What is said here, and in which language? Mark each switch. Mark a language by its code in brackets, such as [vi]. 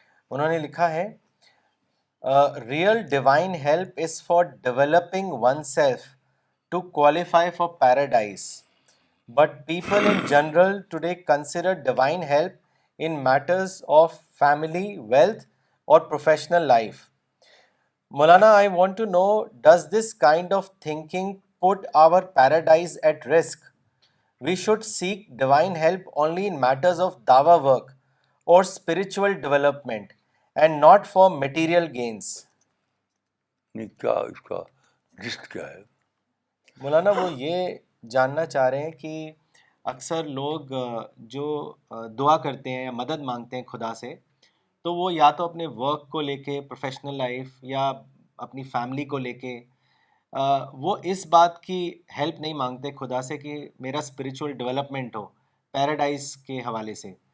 [ur] انہوں نے لکھا ہے [en] Real divine help is for developing oneself to qualify for paradise, but people in general today consider divine help in matters of family, wealth, or professional life. Maulana, I want to know, does this kind of thinking put our paradise at risk? We should seek divine help only in matters of dawa work or spiritual development and not for material gains. [ur] نہیں, کیا اس کا just کیا ہے؟ مولانا وہ یہ جاننا چاہ رہے ہیں کہ اکثر لوگ جو دعا کرتے ہیں یا مدد مانگتے ہیں خدا سے, تو وہ یا تو اپنے ورک کو لے کے, پروفیشنل لائف یا اپنی فیملی کو لے کے, وہ اس بات کی ہیلپ نہیں مانگتے خدا سے کہ میرا اسپریچول ڈیولپمنٹ ہو پیراڈائز کے حوالے سے.